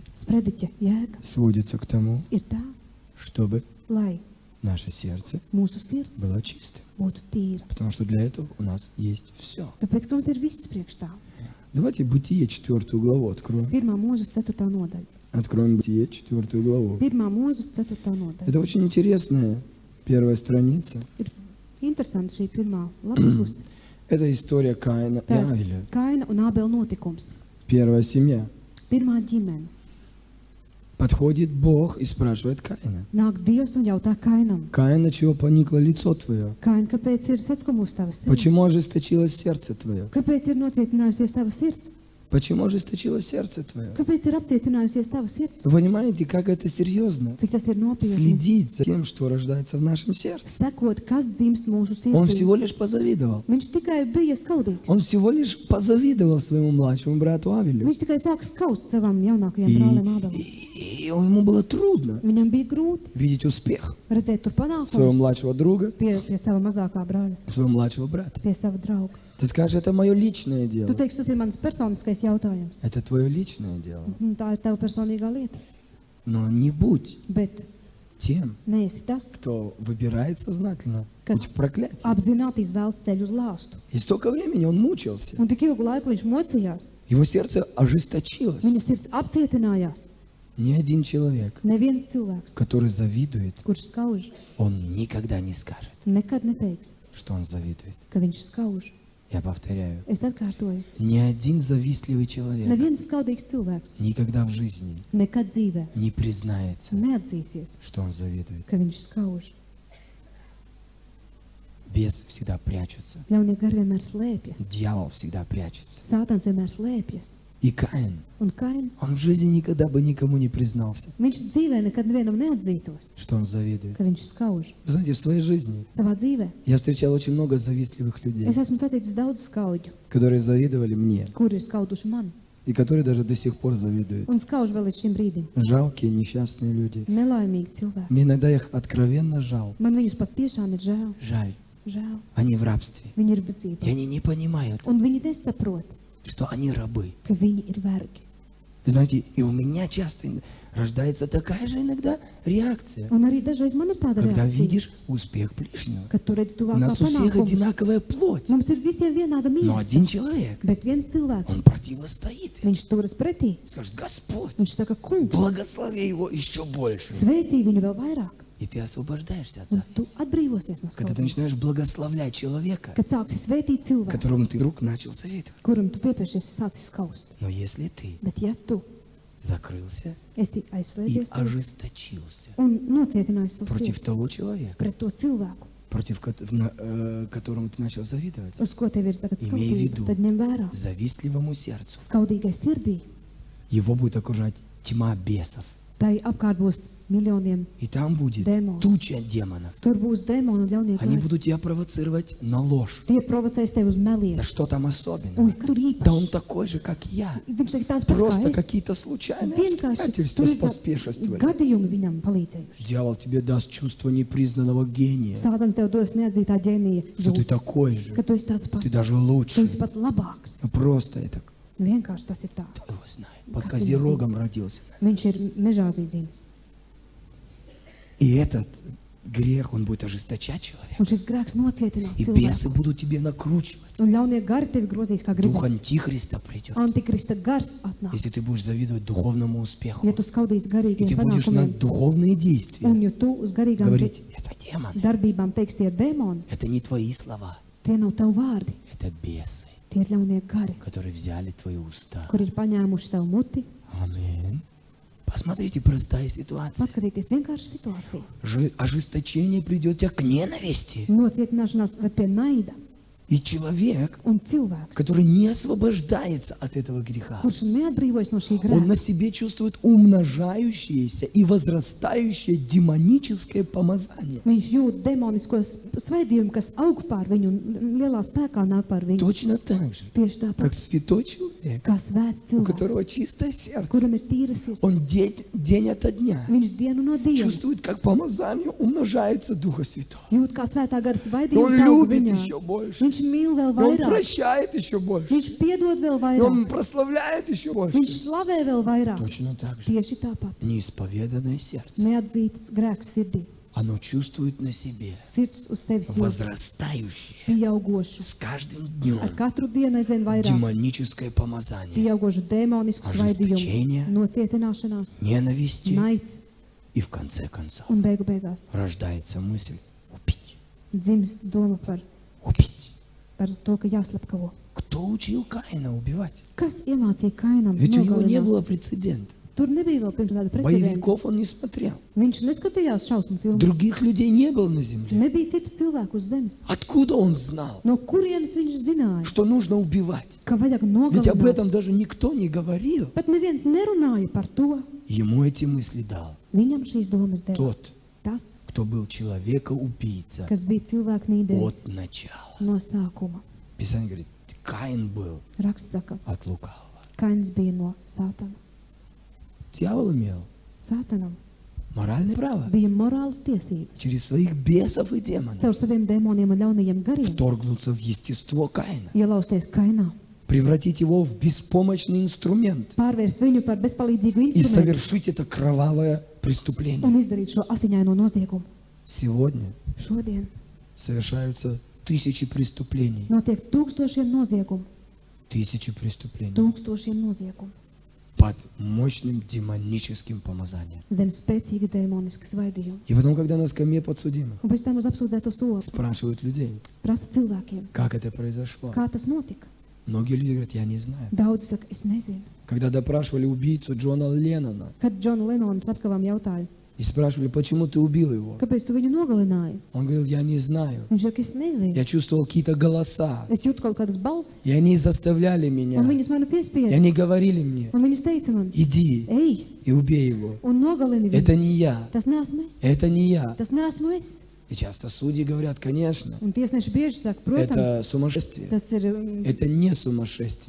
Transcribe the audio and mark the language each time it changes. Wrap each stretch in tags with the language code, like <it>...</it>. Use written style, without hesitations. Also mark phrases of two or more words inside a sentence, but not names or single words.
<lv>sprediķa jēga</lv> <ru>сводится к тому,</ru> <lv>ir tā,</lv> <ru>чтобы</ru> <lv>lai</lv> <ru>наше сердце</ru> <lv>mūsu sirds</lv> <ru>было чистым.</ru> <lv>būtu tīra.</lv> <ru>Потому что для этого у нас есть все.</ru> <lv>Tāpēc, ka mums ir viss priekš tā.</lv> <ru>Давайте Бытие 4 главу откроем.</ru> <lv>1. mūzes 4. nodaļa.</lv> <ru>Откроем Бытие 4 главу.</ru> <lv>1. mūzes 4. nodaļa.</lv> <ru>Это очень интересная первая страница.</ru> <lv>Ir interesanti šī pirmā lapas puse.</lv> <ru>Это история Каина и</ru> <lv>Tā</lv> <ru>Авеля.</ru> <lv>Kaina un Ābela notikums.</lv> <ru>Первая семья.</ru> <lv>Pirmā ģimene.</lv> <ru>Подходит Бог и спрашивает Каина.</ru> <lv>Nāk Dievs un jautā Kainam.</lv> <ru>Каин, на чего поникло лицо твое?</ru> <lv>Kain, kāpēc ir saskumusi tava sirds?</lv> <ru>Почему ожесточилось сердце твое?</ru> <lv>Kāpēc ir nocietinājusies tava sirds?</lv> <ru>Почему ожесточилось сердце твое?</ru> <lv>Kāpēc ir apcietinājusies tava sirds?</lv> <ru>Вы понимаете, как это серьезно?</ru> <lv>Cik tas ir nopietni?</lv> <ru>Следить за тем, что рождается в нашем сердце.</ru> <lv>Sekot, kas dzimst mūsu</lv> <ru>Он</ru> <lv>sirdī.</lv> <ru>всего лишь позавидовал.</ru> <lv>Viņš tikai bija skaudīgs.</lv> <ru>Он всего лишь позавидовал своему младшему брату Авелю.</ru> <lv>Viņš tikai sāka skaust savam jaunākajam brālim Ābelam.</lv> <ru>И ему было трудно</ru> <lv>Viņam bija grūti</lv> <ru>видеть успех</ru> <lv>redzēt tur</lv> <ru>своего</ru> <lv>panākumus</lv> <ru>младшего друга,</ru> <lv>pie sava mazākā brāļa,</lv> <ru>своего младшего брата.</ru> <lv>pie sava drauga.</lv> <ru>Ты скажешь, это мое личное</ru> <lv>Tu</lv> <ru>дело.</ru> <lv>teiksi, tas ir mans personiskais jautājums.</lv> <ru>Это твое личное дело.</ru> <lv>Tā ir tava personīgā lieta.</lv> <ru>Но не будь</ru> <lv>Bet</lv> <ru>тем,</ru> <lv>neesi tas,</lv> <ru>кто выбирает сознательно Как? путь в проклятие.</ru> <lv>apzināti izvēlas ceļu uz lāstu.</lv> <ru>И столько времени он мучился.</ru> <lv>Un tik ilgu laiku viņš mocījās.</lv> <ru>Его сердце ожесточилось.</ru> <lv>Viņa sirds apcietinājās.</lv> <ru>Ни один человек,</ru> <lv>Neviens cilvēks,</lv> <ru>который завидует,</ru> <lv>kurš skauž,</lv> <ru>он никогда не скажет,</ru> <lv>nekad neteiks,</lv> <ru>что он завидует.</ru> <lv>ka viņš skauž.</lv> <ru>Я повторяю,</ru> <lv>Es atkārtoju.</lv> <ru>ни один завистливый человек</ru> <lv>Neviens skaudīgs cilvēks</lv> <ru>никогда в жизни</ru> <lv>nekad dzīvē</lv> <ru>не признается,</ru> <lv>neatzīsies,</lv> <ru>что он завидует.</ru> <lv>ka viņš skauž.</lv> <ru>Бес всегда прячется.</ru> <lv>Ļaunie gari vienmēr slēpjas.</lv> <ru>Дьявол всегда прячется.</ru> <lv>Sātans vienmēr slēpjas.</lv> <ru>И Каин,</ru> <lv>Un Kains,</lv> <ru>он в жизни никогда бы никому не признался,</ru> <lv>viņš dzīvē nekad nevienam neatzītos,</lv> <ru>что он завидует.</ru> <lv>ka viņš skauž.</lv> <ru>Вы знаете, в своей жизни</ru> <lv>Savā dzīvē</lv> <ru>я встречал очень много завистливых людей,</ru> <lv>es esmu saticis daudz skauģu,</lv> <ru>которые завидовали мне,</ru> <lv>kuri ir skauduši mani.</lv> <ru>и которые даже до сих пор завидуют.</ru> <lv>Un skauž vēl līdz šim brīdim.</lv> <ru>Жалкие, несчастные люди.</ru> <lv>Nelaimīgi cilvēki.</lv> <ru>Мне иногда их откровенно жал.</ru> <lv>Man viņus pat tiešām ir žēl.</lv> <ru>Жаль.</ru> <lv>Žēl.</lv> <ru>Они в рабстве.</ru> <lv>Viņi ir bedzībā.</lv> <ru>И они не понимают,</ru> <lv>Un viņi nesaprot,</lv> <ru>что они рабы.</ru> <lv>ka viņi ir vergi.</lv> <ru>Вы знаете, и у меня часто рождается такая же иногда реакция,</ru> <lv>Un arī dažreiz man ir tāda</lv> <ru>когда</ru> <lv>reakcija,</lv> <ru>видишь успех ближнего.</ru> <lv>kad tu redz</lv> <ru>У</ru> <lv>tuvākā</lv> <ru>нас у всех</ru> <lv>panākumus.</lv> <ru>одинаковая плоть,</ru> <lv>Mums ir visiem vienāda</lv> <ru>но</ru> <lv>miesa,</lv> <ru>один человек,</ru> <lv>bet viens cilvēks,</lv> <ru>он противостоит.</ru> <lv>viņš turas pretī.</lv> <ru>Скажет, Господь,</ru> <lv>Viņš saka, kungs,</lv> <ru>благослови его еще больше.</ru> <lv>svētī viņu vēl vairāk.</lv> <ru>И ты освобождаешься от</ru> <lv>Un tu</lv> <ru>зависти.</ru> <lv>atbrīvosies no</lv> <ru>Когда ты</ru> <lv>skaudības.</lv> <ru>начинаешь благословлять человека,</ru> <lv>Kad sāksi svētīt cilvēku,</lv> <ru>которому ты вдруг начал завидовать.</ru> <lv>kuram tu piepiešies, sācis skaust.</lv> <ru>Но если ты</ru> <lv>Bet ja tu</lv> <ru>закрылся</ru> <lv>esi</lv> <ru>и</ru> <lv>aizslēdzies tur</lv> <ru>ожесточился</ru> <lv>un nocietināji savu</lv> <ru>против</ru> <lv>sirdi</lv> <ru>того человека,</ru> <lv>pret to cilvēku,</lv> <ru>против которому ты начал завидовать,</ru> <lv>uz ko tev ir tagad</lv> <ru>Имей в виду.</ru> <lv>skaudība, tad ņem vērā.</lv> <ru>завистливому сердцу,</ru> <lv>Skaudīgai sirdī,</lv> <ru>его будет окружать тьма бесов.</ru> <lv>tai apkārt būs miljoniem,</lv> <ru>И там будет Демон. туча демонов.</ru> <lv>tur būs demoni un ļaunie</lv> <ru>Они</ru> <lv>gari.</lv> <ru>будут тебя провоцировать на ложь.</ru> <lv>Tie provocēs tevi uz</lv> <ru>Да</ru> <lv>meliem.</lv> <ru>что там</ru> <lv>Un</lv> <ru>особенного?</ru> <lv>tur</lv> <ru>Да он</ru> <lv>īpaši.</lv> <ru>такой же, как я.</ru> <lv>Viņš ir tāds pats</lv> <ru>Просто</ru> <lv>kā es.</lv> <ru>какие-то случайные</ru> <lv>Vienkārši</lv> <ru>обстоятельства</ru> <lv>tur ir</lv> <ru>поспешествовали.</ru> <lv>gadījumi viņam palīdzējuši.</lv> <ru>Дьявол тебе даст чувство непризнанного гения,</ru> <lv>Sātans tev dos neatzītā ģēnija</lv> <ru>что ты</ru> <lv>jūtas,</lv> <ru>такой же,</ru> <lv>ka tu esi tāds pats,</lv> <ru>ты даже</ru> <lv>tu</lv> <ru>лучше.</ru> <lv>esi pat labāks.</lv> <ru>Ну, просто это,</ru> <lv>Vienkārši tas ir tā.</lv> <ru>кто его знает, под Как Козерогом родился.</ru> <lv>Viņš ir mežā zīdzīnis.</lv> <ru>И этот грех, он будет ожесточать человека.</ru> <lv>Un šis grēks nocietinās</lv> <ru>И</ru> <lv>cilvēku.</lv> <ru>бесы будут тебе накручивать.</ru> <lv>Un ļaunie gari tevi grozīs kā</lv> <ru>Дух</ru> <lv>gribas.</lv> <ru>Антихриста придет.</ru> <lv>Antikrista gars</lv> <ru>Если</ru> <lv>atnāks.</lv> <ru>ты будешь завидовать духовному</ru> <lv>Ja</lv> <ru>успеху,</ru> <lv>tu skaudīsi</lv> <ru>и</ru> <lv>garīgiem</lv> <ru>ты будешь на</ru> <lv>panākumiem,</lv> <ru>духовные</ru> <lv>un</lv> <ru>действия</ru> <lv>ja tu uz garīgām</lv> <ru>говорить, это демон,</ru> <lv>darbībām teiks, tie ir demoni,</lv> <ru>это не твои слова,</ru> <lv>tie nav tavi vārdi,</lv> <ru>это бесы,</ru> <lv>tie ir ļaunie gari,</lv> <ru>которые взяли твои уста.</ru> <lv>kur ir paņēmuši tavu muti</lv> <ru>Аминь. Посмотрите, простая ситуация.</ru> <lv>Paskatieties vienkārši situāciju.</lv> <ru>Ожесточение придет тебя к ненависти.</ru> <lv>Nocietināšanās ved pie naida.</lv> <ru>И человек,</ru> <lv>Un cilvēks,</lv> <ru>который не освобождается от этого греха,</ru> <lv>kurš neatbrīvojas no šī</lv> <ru>он на</ru> <lv>grēka,</lv> <ru>себе чувствует умножающееся и возрастающее демоническое помазание.</ru> <lv>viņš jūt demonisko svaidījumu, kas aug pār viņu un lielā spēkā nāk pār viņu.</lv> <ru>Точно так же,</ru> <lv>Tieši tāpat,</lv> <ru>как святой человек,</ru> <lv>kā svēts</lv> <ru>у</ru> <lv>cilvēks,</lv> <ru>которого чистое сердце.</ru> <lv>kuram ir tīra sirds.</lv> <ru>Он день ото дня</ru> <lv>Viņš dienu no dienas</lv> <ru>чувствует, как помазание умножается Духа Святого.</ru> <lv>jūt, kā svētā gara</lv> <ru>И</ru> <lv>svaidījums</lv> <ru>он</ru> <lv>aug</lv> <ru>любит</ru> <lv>viņā.</lv> <ru>еще больше.</ru> <lv>Viņš mīl vēl</lv> <ru>И он</ru> <lv>vairāk,</lv> <ru>прощает еще больше.</ru> <lv>viņš piedod vēl</lv> <ru>И</ru> <lv>vairāk,</lv> <ru>он прославляет еще больше.</ru> <lv>viņš slavē vēl vairāk.</lv> <ru>Точно так же.</ru> <lv>Tieši tāpat,</lv> <ru>Неисповеданное сердце.</ru> <lv>neatzīts grēks sirdī,</lv> <ru>Оно чувствует на себе</ru> <lv>sirds uz sevis jūt,</lv> <ru>возрастающее</ru> <lv>pieaugošu,</lv> <ru>с каждым</ru> <lv>ar</lv> <ru>днем</ru> <lv>katru dienu aizvien vairāk,</lv> <ru>демоническое помазание.</ru> <lv>pieaugošu demonisku</lv> <ru>Ожесточение,</ru> <lv>svaidījumu, nocietināšanās,</lv> <ru>Ненависти.</ru> <lv>naids</lv> <ru>И в конце концов</ru> <lv>un beigu beigās</lv> <ru>рождается мысль убить.</ru> <lv>dzimst doma</lv> <ru>Убить.</ru> <lv>par to, ka jāslepkavo.</lv> <ru>Кто учил Каина убивать?</ru> <lv>Kas iemācīja Kainam</lv> <ru>Ведь у него не</ru> <lv>nogalināt?</lv> <ru>было прецедента.</ru> <lv>Tur nebija vēl pirms tāda precedenta.</lv> <ru>Боевиков он не смотрел.</ru> <lv>Viņš neskatījās šausmu filmu.</lv> <ru>Других людей не было на земле.</ru> <lv>Nebija citu cilvēku uz zemes.</lv> <ru>Откуда он знал,</ru> <lv>No kurienes viņš zināja,</lv> <ru>что нужно убивать?</ru> <lv>ka vajag</lv> <ru>Ведь об</ru> <lv>nogalināt?</lv> <ru>этом даже никто не говорил.</ru> <lv>Pat neviens nerunāja par to.</lv> <ru>Ему эти мысли дал</ru> <lv>Viņam šīs domas deva</lv> <ru>тот,</ru> <lv>tas,</lv> <ru>кто был человека-убийца</ru> <lv>kas bija cilvēku</lv> <ru>от</ru> <lv>nīdējis</lv> <ru>начала.</ru> <lv>no sākuma.</lv> <ru>Писание говорит, Каин был</ru> <lv>Raksts saka,</lv> <ru>от лукавого.</ru> <lv>Kains bija no Sātana.</lv> <ru>Дьявол имел</ru> <lv>Sātanam</lv> <ru>моральное право</ru> <lv>bija morāls tiesības</lv> <ru>через своих бесов и демонов</ru> <lv>caur saviem demoniem un ļaunajiem gariem</lv> <ru>вторгнуться в естество Каина,</ru> <lv>ielausties Kainā,</lv> <ru>превратить его в беспомощный инструмент</ru> <lv>pārvērst viņu par bezpalīdzīgu</lv> <ru>и</ru> <lv>instrumentu</lv> <ru>совершить это кровавое преступление.</ru> <lv>un izdarīt šo asiņaino noziegumu.</lv> <ru>Сегодня</ru> <lv>Šodien</lv> <ru>совершаются тысячи преступлений.</ru> <lv>notiek tūkstošiem noziegumu,</lv> <ru>Тысячи преступлений</ru> <lv>tūkstošiem noziegumu</lv> <ru>под мощным демоническим помазанием.</ru> <lv>zem spēcīga demoniska svaidījuma.</lv> <ru>И потом, когда на скамье подсудимых</ru> <lv>Un pēc tam uz apsūdzēto soli</lv> <ru>спрашивают людей,</ru> <lv>prasa cilvēkiem,</lv> <ru>как это произошло.</ru> <lv>kā tas notika.</lv> <ru>Многие люди говорят, я не знаю.</ru> <lv>Daudzi saka, es nezinu.</lv> <ru>Когда допрашивали убийцу Джона Леннона</ru> <lv>Kad Džona Lenona slepkavām jautāja,</lv> <ru>и спрашивали, почему ты убил его,</ru> <lv>kāpēc tu viņu nogalināji?</lv> <ru>он говорил, я не знаю.</ru> <lv>Viņš saka, es nezinu.</lv> <ru>Я чувствовал какие-то голоса,</ru> <lv>Es jūtu kaut kādas balsis,</lv> <ru>и они заставляли</ru> <lv>un</lv> <ru>меня,</ru> <lv>viņas mani</lv> <ru>и</ru> <lv>piespieda,</lv> <ru>они говорили мне,</ru> <lv>un viņas teica man,</lv> <ru>иди</ru> <lv>ej,</lv> <ru>и убей его.</ru> <lv>un nogalini</lv> <ru>Это</ru> <lv>viņu.</lv> <ru>не я,</ru> <lv>Tas neesmu es.</lv> <ru>это не я.</ru> <lv>Tas neesmu es.</lv> <ru>И часто судьи говорят, конечно,</ru> <lv>Un tiesneši bieži saka,</lv> <ru>это</ru> <lv>protams,</lv> <ru>сумасшествие,</ru> <lv>tas ir,</lv> <ru>это не сумасшествие,</ru>